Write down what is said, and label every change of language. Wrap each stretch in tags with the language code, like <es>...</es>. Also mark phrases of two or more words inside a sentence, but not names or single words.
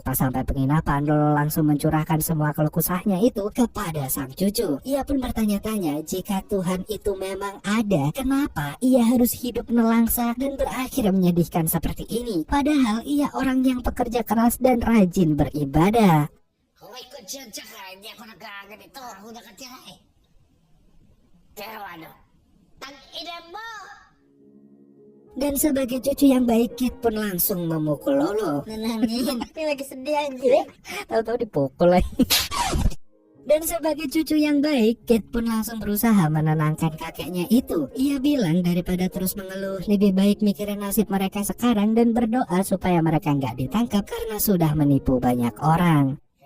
<id>Pas sampai penginapan, Lolo langsung mencurahkan semua keluh kesahnya itu kepada sang cucu. Ia pun bertanya-tanya jika Tuhan itu memang ada, kenapa ia harus hidup nelangsa dan berakhir menyedihkan seperti ini. Padahal ia orang yang pekerja keras dan rajin beribadah.</id> <tl>Kung ikut siya, tsaka hindi ako nagkaganito. Ako nakatira eh. Pero ano, ang ina mo!</tl> <id>Dan sebagai cucu yang baik, Kit pun langsung memukul Lolo. Nanangin, ini lagi sedih aja. Tahu-tahu dipukul lagi. Dan sebagai cucu yang baik, Kit pun langsung berusaha menenangkan kakeknya itu. Ia bilang daripada terus mengeluh, lebih baik mikirin nasib mereka sekarang dan berdoa supaya mereka nggak ditangkap karena sudah menipu banyak orang.</id>